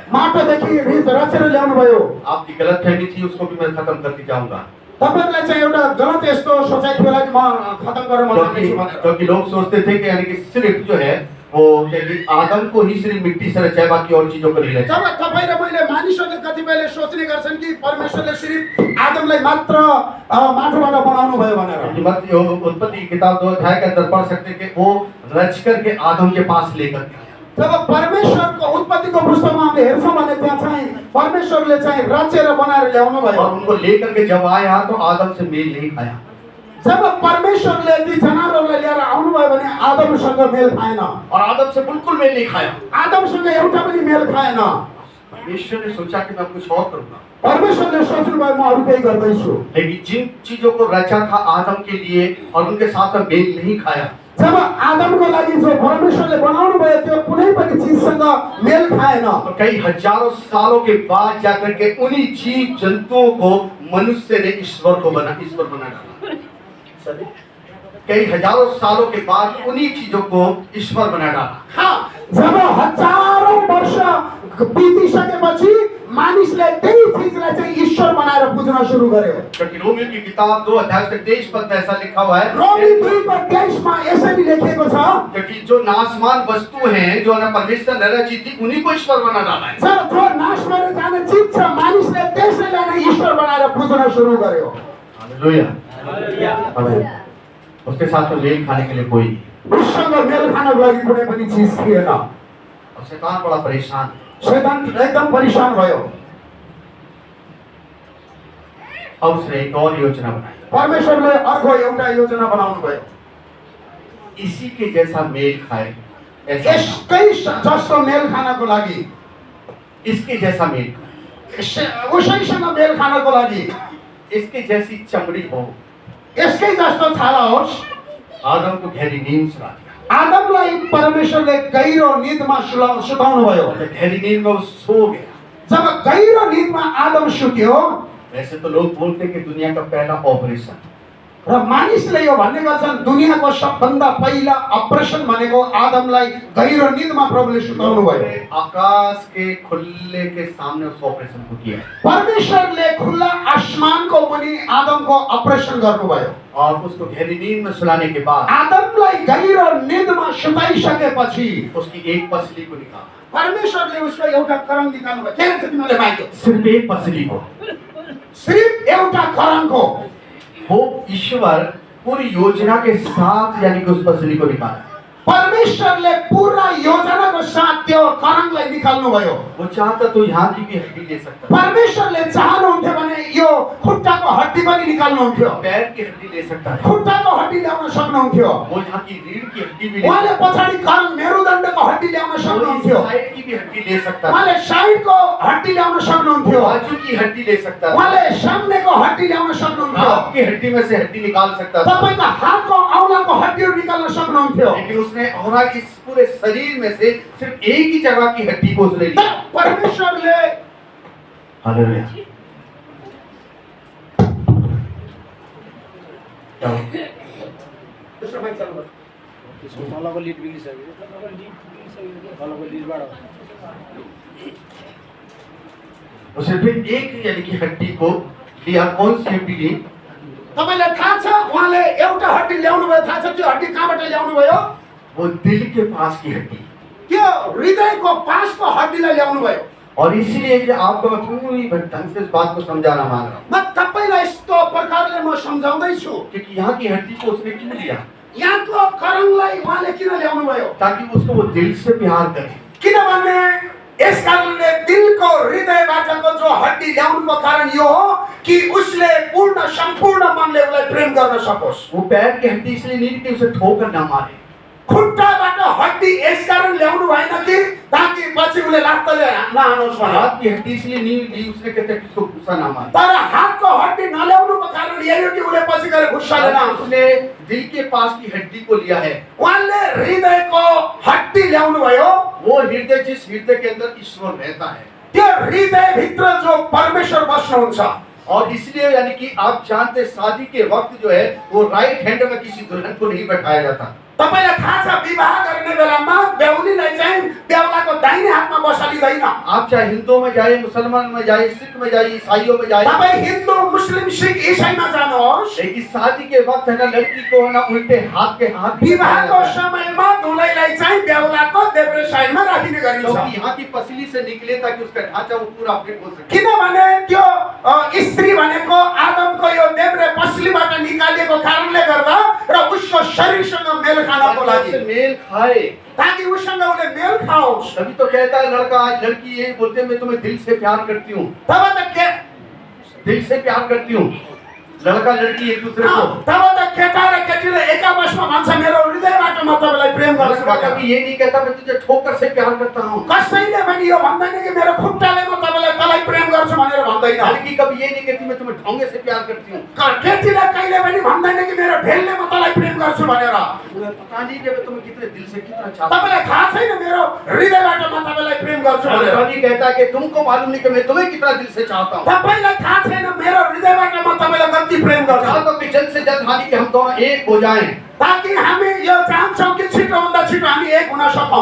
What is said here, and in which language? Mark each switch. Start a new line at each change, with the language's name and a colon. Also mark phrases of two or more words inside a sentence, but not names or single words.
Nepali: माटोदेखि रित रचेर ल्याउनु भयो।
Hindi: आपकी गलत फहमी थी उसको भी मैं खत्म करके जाऊंगा।
Nepali: तपाईहरुलाई चाहिँ एउटा गलत यस्तो सोचाइ थियो कि म खतम गर्न चाहन्छु भनेर।
Hindi: क्योंकि लोग सोचते थे कि यानी कि सिर्फ जो है वो यानी आदम को ही सिर्फ मिट्टी से रचा है, बाकी और चीजों को नहीं रचा।
Nepali: जब तपाई र मैले मानिसहरूले कतिपयले सोच्ने गर्छन् कि परमेश्वरले सिर्फ आदमलाई मात्र माटोबाट बनाउनु भयो भनेर।
Hindi: मत्ती उत्पत्ति की किताब 2 अध्याय के अंदर पढ़ सकते हैं कि वो रच करके आदम के पास लेकर के आया।
Nepali: जब परमेश्वरको उत्पत्तिको पुस्तकमा हामीले हेर्छौँ भने त्यहाँ चाहिँ परमेश्वरले चाहिँ रचेर बनाएर ल्याउनु भयो।
Hindi: और उनको लेकर के जब आया तो आदम से मेल नहीं खाया।
Nepali: जब परमेश्वरले ती जनावरलाई लिएर आउनुभयो भने आदमसँग मेल खाएन,
Hindi: और आदम से बिल्कुल मेल नहीं खाया।
Nepali: आदमसँग एउटा पनि मेल खाएन।
Hindi: परमेश्वर ने सोचा कि मैं कुछ और करूंगा,
Nepali: परमेश्वरले सोच्नुभयो म अरू केही गर्दैछु।
Hindi: लेकिन जिन चीजों को रचा था आदम के लिए और उनके साथ में मेल नहीं खाया।
Nepali: जब आदमको लागि जो परमेश्वरले बनाउनु भयो त्यो कुनै पनि चीजसँग मेल खाएन।
Hindi: तो कई हजारों सालों के बाद जाकर के उन्हीं जीव जंतुओं को मनुष्य ने ईश्वर बना डाला। सभी कई हजारों सालों के बाद उन्हीं चीजों को ईश्वर बना डाला।
Nepali: हाँ, जब हजारौं वर्ष बितिसकेपछि मानिसले त्यही चीजलाई चाहिँ ईश्वर बनाएर पूज्न सुरु गर्यो।
Hindi: क्योंकि रोमियो की किताब 2 अध्याय के 23 पद में ऐसा लिखा हुआ है,
Nepali: रोमी 2:23 मा यसरी लेखेको छ,
Hindi: क्योंकि जो नाशवान वस्तु हैं जो न परमेश्वर ने रची थी उन्हीं को ईश्वर बना डाला है।
Nepali: जब जो नाश भएर जाने चिज छ मानिसले त्यसैलाई नै ईश्वर बनाएर पूज्न सुरु गर्यो। हालेलुया, आमेन।
Hindi: उसके साथ में मेल खाने के लिए कोई नहीं।
Nepali: उसँग मेल खानको लागि कुनै पनि चीज थिएन।
Hindi: और शैतान बड़ा परेशान,
Nepali: शैतान एकदम परेशान भयो।
Hindi: अब उसने एक और योजना बनाई,
Nepali: परमेश्वरले अर्को एउटा योजना बनाउनु भयो।
Hindi: इसी के जैसा मेल खाए, ऐसा
Nepali: यसकै जस्तो मेल खानको लागि,
Hindi: इसके जैसा मेल खाए,
Nepali: उसैसँग मेल खानको लागि,
Hindi: इसके जैसी चमड़ी हो।
Nepali: यसकै जस्तो छाला होस्।
Hindi: आदम को गहरी नींद सुला दिया।
Nepali: आदमलाई परमेश्वरले गहिरो निदमा सुताउनु भयो।
Hindi: गहरी नींद में वो सो गया।
Nepali: जब गहिरो निदमा आदम सुत्यो,
Hindi: वैसे तो लोग बोलते हैं कि दुनिया का पहला ऑपरेशन,
Nepali: र मानिसले यो भन्ने गर्छन् दुनियाको सबभन्दा पहिला अपरेसन भनेको आदमलाई गहिरो निदमा प्रभुले सुताउनु भयो।
Hindi: आकाश के खुले के सामने उस ऑपरेशन को किया
Nepali: परमेश्वरले खुल्ला आसमानको मुनि आदमको अपरेसन गर्नुभयो।
Hindi: और उसको गहरी नींद में सुलाने के बाद
Nepali: आदमलाई गहिरो निदमा सुताइसकेपछि
Hindi: उसकी एक पसली को निकाला।
Nepali: परमेश्वरले उसको एउटा करङ निकाल्नु भयो। के भन्छ तिमीले माग्यो?
Hindi: सिर्फ एक पसली को।
Nepali: सिर्फ एउटा करङको।
Hindi: वो ईश्वर पूरी योजना के साथ यानी कि उस पसली को निकाला।
Nepali: परमेश्वरले पूरा योजनाको साथ त्यो करङलाई निकाल्नु भयो।
Hindi: वो चाहता तो यहाँ की भी हड्डी ले सकता,
Nepali: परमेश्वरले चाहनुहुन्थ्यो भने यो खुट्टाको हड्डी पनि निकाल्नुहुन्थ्यो,
Hindi: पैर की हड्डी ले सकता है,
Nepali: खुट्टाको हड्डी ल्याउन सक्नुहुन्थ्यो,
Hindi: वो यहाँ की रीढ़ की हड्डी भी ले
Nepali: उहाँले पछाडि करङ मेरुदण्डको हड्डी ल्याउन सक्नुहुन्थ्यो,
Hindi: साइड की भी हड्डी ले सकता है,
Nepali: उहाँले साइडको हड्डी ल्याउन सक्नुहुन्थ्यो,
Hindi: बाजू की हड्डी ले सकता है,
Nepali: उहाँले सामनेको हड्डी ल्याउन सक्नुहुन्थ्यो,
Hindi: आपकी हड्डी में से हड्डी निकाल सकता था।
Nepali: तपाईको हातको औलाको हड्डीहरू निकाल्न सक्नुहुन्थ्यो।
Hindi: लेकिन उसने और इस पूरे शरीर में से सिर्फ एक ही जगह की हड्डी को उसने लिया।
Nepali: परमेश्वरले हालेलुया। तलको लिड बिग्रिसक्यो, तलको लिडबाट
Hindi: उसने फिर एक यानी कि हड्डी को लिया। कौन सी हड्डी ली?
Nepali: तपाईलाई थाहा छ उहाँले एउटा हड्डी ल्याउनु भयो। थाहा छ त्यो हड्डी कहाँबाट ल्याउनु भयो?
Hindi: वो दिल के पास की हड्डी।
Nepali: त्यो हृदयको पासको हड्डीलाई ल्याउनु भयो।
Hindi: और इसीलिए कि आपको मैं पूरी ढंग से इस बात को समझाना मान रहा हूँ,
Nepali: म तपाईलाई यस्तो प्रकारले म सम्झाउँदै छु।
Hindi: क्योंकि यहाँ की हड्डी को उसने क्यों लिया?
Nepali: यहाँको करङलाई उहाँले किन ल्याउनु भयो?
Hindi: ताकि उसको वो दिल से प्यार करे।
Nepali: किनभने यस कारणले दिलको हृदयबाटको जो हड्डी ल्याउनुको कारण यो हो कि उसले पूर्ण सम्पूर्ण मनले उसलाई प्रेम गर्न सकोस्।
Hindi: वो पैर की हड्डी इसलिए नहीं कि उसे ठोकर ना मारे।
Nepali: खुट्टाबाट हड्डी यस कारण ल्याउनु भएन कि ताकि पछि उसले लात्तले नहानोस् भनेर।
Hindi: हाथ की हड्डी इसलिए नहीं ली उसने कहते कि उसको गुस्सा ना मारे।
Nepali: तर हातको हड्डी नल्याउनुको कारण यही हो कि उसले पछि गएर गुस्साले नहानोस्।
Hindi: उसने दिल के पास की हड्डी को लिया है।
Nepali: उहाँले हृदयको हड्डी ल्याउनु भयो।
Hindi: वो हृदय जिस हृदय के अंदर ईश्वर रहता है,
Nepali: त्यो हृदयभित्र जो परमेश्वर बस्नुहुन्छ।
Hindi: और इसलिए यानी कि आप जानते शादी के वक्त जो है वो
English: right hand
Hindi: में किसी दुल्हन को नहीं बैठाया जाता।
Nepali: तपाईलाई थाहा छ विवाह गर्ने बेलामा बेहुलीलाई चाहिँ बेहुलाको दाहिने हातमा बसालिदैन।
Hindi: आप चाहे हिंदुओं में जाए, मुसलमान में जाए, सिख में जाए, ईसाइयों में जाए,
Nepali: तपाई हिन्दू मुस्लिम सिख ईसाईमा जानुहोस्,
Hindi: लेकिन शादी के वक्त है ना लड़की को है ना उल्टे हाथ के हाथ
Nepali: विवाहको समयमा दुलैलाई चाहिँ बेहुलाको देब्रे साइडमा राखिने गरिन्छ।
Hindi: क्योंकि यहाँ की पसली से निकले ताकि उसका ढांचा वो पूरा फिट हो सके।
Nepali: किनभने त्यो स्त्री भनेको आदमको यो देब्रे पसलीबाट निकालिएको कारणले गर्दा र उसको शरीरसँग मेल खानको
Hindi: ताकि
Nepali: लागि,
Hindi: उससे मेल खाए।
Nepali: ताकि उसँग उसले मेल खाओस्।
Hindi: तभी तो कहता है लड़का आज लड़की ये बोलते हैं मैं तुम्हें दिल से प्यार करती हूँ,
Nepali: तब त के
Hindi: दिल से प्यार करती हूँ। लड़का लड़की एक दूसरे को।
Nepali: तब त केटा र केटीले एक आपसमा भन्छ मेरो हृदयबाट म तपाईँलाई प्रेम गर्छु
Hindi: लड़का
Nepali: भनेर।
Hindi: कभी ये नहीं कहता मैं तुझे ठोकर से प्यार करता हूँ।
Nepali: कसैले पनि यो भन्दैन कि मेरो खुट्टाले म तपाईँलाई तँलाई प्रेम गर्छु भनेर भन्दैन।
Hindi: लड़की कभी ये नहीं कहती मैं तुम्हें ढोंगे से प्यार करती हूँ।
Nepali: केटीले कहिले पनि भन्दैन कि मेरो ढेलले म तँलाई प्रेम गर्छु भनेर।
Hindi: तुम्हें पता नहीं कि मैं तुम्हें कितने दिल से कितना चाहता हूँ।
Nepali: तपाईँलाई थाहा छैन मेरो हृदयबाट म तपाईँलाई प्रेम गर्छु भनेर।
Hindi: लड़का भी कहता है कि तुमको मालूम नहीं कि मैं तुम्हें कितना दिल से चाहता हूँ।
Nepali: तपाईँलाई थाहा छैन मेरो हृदयबाट म तपाईँलाई कति प्रेम गर्छु।
Hindi: चाहता हूँ कि जल्द से जल्द हानि कि हम दोनों एक हो जाएं,
Nepali: ताकि हामी यो चाहन्छौँ कि छिटोभन्दा छिटो हामी एक हुन सकौँ,